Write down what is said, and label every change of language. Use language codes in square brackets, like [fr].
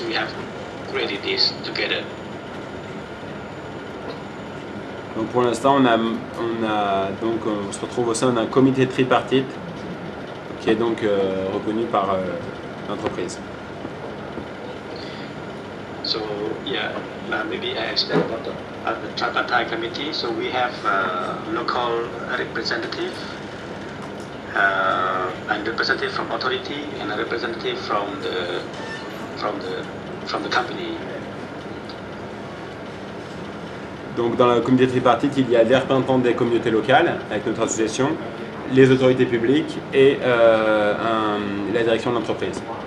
[en] We have created this together. [fr] Donc pour l'instant, on se retrouve au sein d'un comité tripartite qui est donc reconnu par l'entreprise. [en] So maybe I explain about the tripartite committee. So we have local representative and representative from authority and a representative from the company. [fr] Donc dans le comité tripartite, il y a les représentants des communautés locales avec notre association, les autorités publiques et la direction de l'entreprise.